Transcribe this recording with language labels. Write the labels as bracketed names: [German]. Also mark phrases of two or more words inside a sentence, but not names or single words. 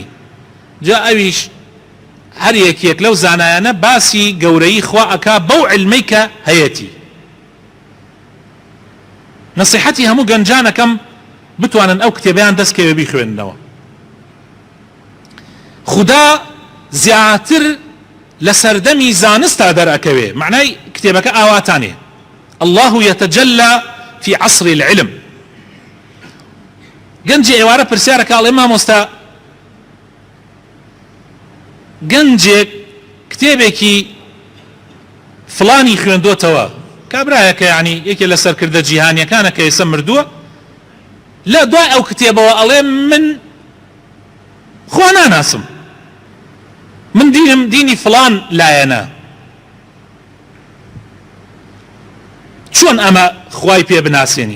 [Central Kurdish] جا ئەویش هەر یەکێک لەو زانایانە باسی گەورەی خوا ئەکا بەو علمەی کە هەیەتی. نصیحەتی هەموو گەنجانەکەم بتوانن ئەو کتێبەیان دەستکەوێ بیخوێننەوە. خدا زیاتر لە سەردەمی زانستا دەرئەکەوێ، معنای کتێبەکە ئاواتانێ [Arabic] الله يتجلى في عصر العلم. [Central Kurdish] گەنجی ئێوارە پرسیارەکە ئەڵێ مامۆستا گەنجێک کتێبێکی فڵانی خوێندۆتەوە، کابرایەکە یعنی یەکێ لە سەرکردە جیهانیەکانە کە ئێستا مردووە، لە دوای ئەو کتێبەوە ئەڵێ من خوا ناناسم، من دینم دینی فڵان لایەنە، چۆن ئەمە خوای پێ بناسێنی؟